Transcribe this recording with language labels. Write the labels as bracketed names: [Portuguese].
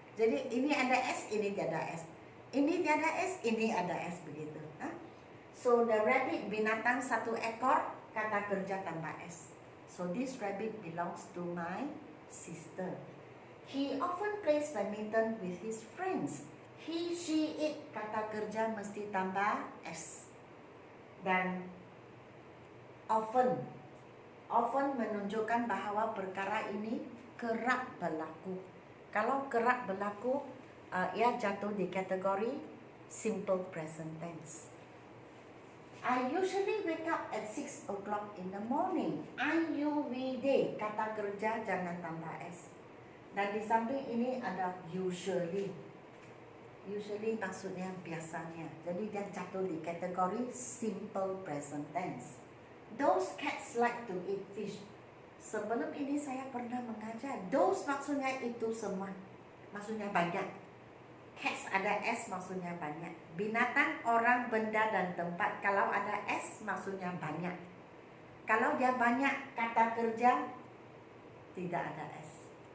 [Malay] Jadi ini ada S, ini tiada S. Ini tiada S, ini ada S, begitu. [English] So the rabbit, [Malay] binatang satu ekor, kata kerja tambah S. [English] So this rabbit belongs to my sister. He often plays badminton with his friends. [Malay] He, she, it, kata kerja mesti tambah S. Dan often menunjukkan bahawa perkara ini kerap berlaku. Kalau kerap berlaku, ia jatuh di kategori simple present tense. [English] I usually wake up at 6 o'clock in the morning. [Malay] IUVD, kata kerja jangan tambah S. Dan di samping ini ada usually. Usually maksudnya biasanya. Jadi dia jatuh di kategori simple present tense. [English] Those cats like to eat fish. [Malay] Sebelum ini saya pernah mengajar. Those maksudnya itu semua. Maksudnya banyak. Cats ada S maksudnya banyak. Binatang, orang, benda, dan tempat. Kalau ada S maksudnya banyak. Kalau dia banyak kata kerja tidak ada S.